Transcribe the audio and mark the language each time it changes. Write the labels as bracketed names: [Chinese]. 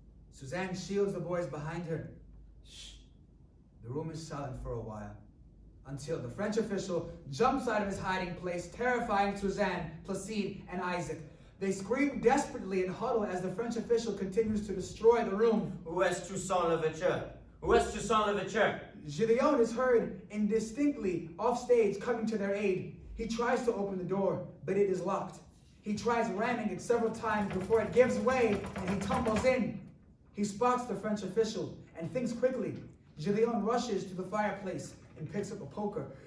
[English] Suzanne shields the boys behind her. Shh. The room is silent for a while, until the French official jumps out of his hiding place, terrifying Suzanne, Placide, and Isaac. They scream desperately and huddle as the French official continues to destroy the room. [French] Où est Toussaint Louverture? Où est Toussaint Louverture? [English] Gideon is heard indistinctly off stage coming to their aid. He tries to open the door, but it is locked. He tries ramming it several times before it gives way and he tumbles in. He spots the French official and thinks quickly. Gideon rushes to the fireplace and picks up a poker.